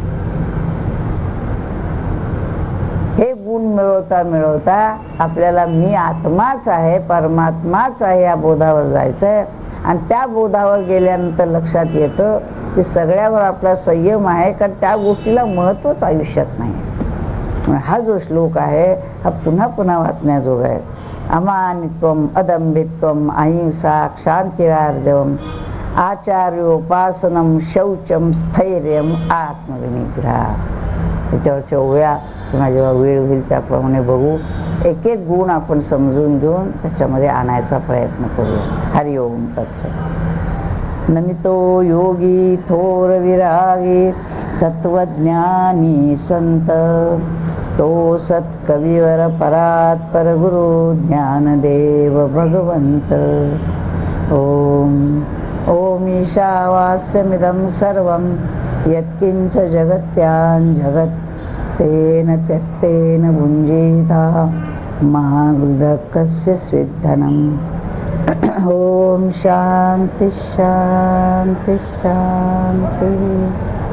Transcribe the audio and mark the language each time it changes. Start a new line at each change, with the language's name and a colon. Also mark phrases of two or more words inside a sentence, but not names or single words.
Marathi: हे गुण मिळवता मिळवता आपल्याला मी आत्माच आहे, परमात्माच आहे या बोधावर जायचंय. आणि त्या बोधावर गेल्यानंतर लक्षात येतं की सगळ्यावर आपला संयम आहे, कारण त्या गोष्टीला महत्वच आयुष्यात नाही. हा जो श्लोक आहे हा पुन्हा पुन्हा वाचण्याजोगा आहे.
Sanskrit: अमानित्वम अदंभित्वम अहिंसा क्षांतिरार्जवम आचार्योपासनम शौचम स्थैर्यम आत्मविनिग्रह.
Marathi: त्याच्यावरच्या ओव्या पुन्हा जेव्हा वेळ होईल त्याप्रमाणे बघू. एक एक गुण आपण समजून घेऊन त्याच्यामध्ये आणायचा प्रयत्न करूया.
Sanskrit: हरि ओम तत्सत.
Marathi: नमितो योगी थोर विरागी तत्वज्ञानी संत, तो सत्कविवर परात परगुरु ज्ञानदेव भगवंत.
Sanskrit: ओम ओम ईशावास्यमिदं सर्वं यत्किंच जगत्यां जगत् तेन त्यक्तेन भुञ्जीता महागुदकस्य स्विद्धनम् ओम शांती शांती शांती.